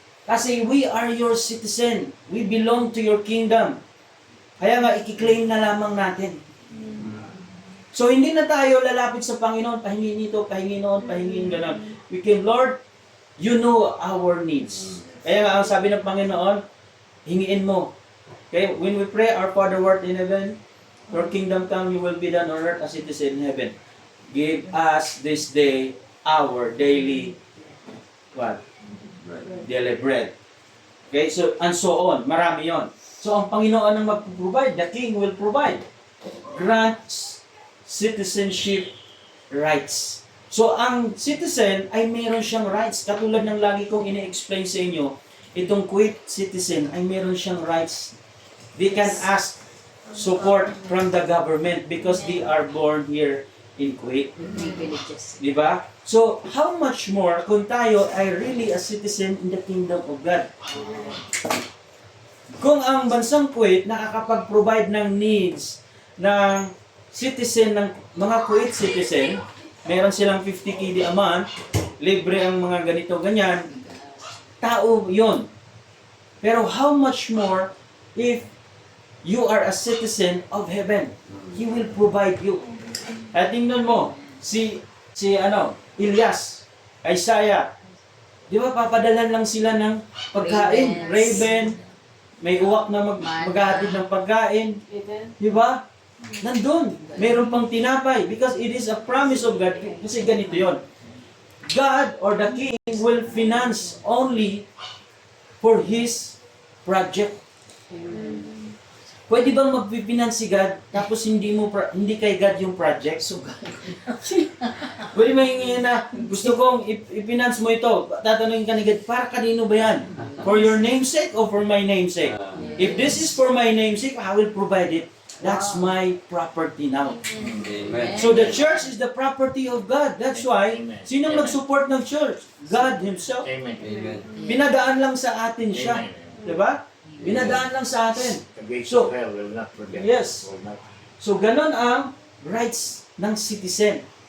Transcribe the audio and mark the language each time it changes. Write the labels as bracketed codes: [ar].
[en] Kasi we are your citizen. We belong to your kingdom. [tl] Kaya nga, i-claim na lamang natin. So, hindi na tayo lalapit sa Panginoon, pahingin nito, pahingin noon, pahingin gano'n. [en] We can, Lord, you know our needs. [tl] Kaya nga, ang sabi ng Panginoon, hingiin mo. [en] Okay? When we pray, our Father who art in heaven, your kingdom come, your will be done on earth as it is in heaven. Give us this day our daily daily bread. Okay, so and so on. [tl] Marami yon. [en] So [tl] ang Panginoon ang mag-provide, [en] the King will provide. Grants citizenship rights. [tl] So ang citizen ay meron siyang rights. Katulad ng lagi kong ine-explain sa inyo, itong Kuwait citizen ay meron siyang rights. [en] They can ask support from the government because they are born here in Kuwait. Di ba? So, how much more [tl] kung tayo ay [en] really a citizen in the kingdom of God? [tl] Kung ang bansang Kuwait nakakapag-provide ng needs ng citizen, ng mga Kuwait citizen, meron silang 50 KD a month, libre ang mga ganito, ganyan, tao yon. [en] Pero how much more if you are a citizen of heaven? He will provide you. [tl] At tingnan mo, si Elias, Isaiah, di ba papadalan lang sila ng pagkain, raven, may uwak na maghahatid ng pagkain, di ba? Nandun, mayroon pang tinapay [en] because it is a promise of God. [tl] Kasi ganito yon. [en] God or the King will finance only for His project. [tl] Pwede bang magpipinance si God tapos hindi kay God yung project? So, pwede mahingin na gusto kong ipinance mo ito. Tatanungin ka ni God, para kanino ba yan? [en] For your namesake or for my namesake? If this is for my namesake, I will provide it. That's my property now. Amen. So the church is the property of God. That's why, [tl] sino nag-support ng church? [en] God Himself. Amen. Amen. [tl] Pinadaan lang sa atin siya. Diba? Pinadaan lang sa atin. [en] The gates So, of hell will not forget. yes. Will not. [tl] So, ganon ang rights ng citizen.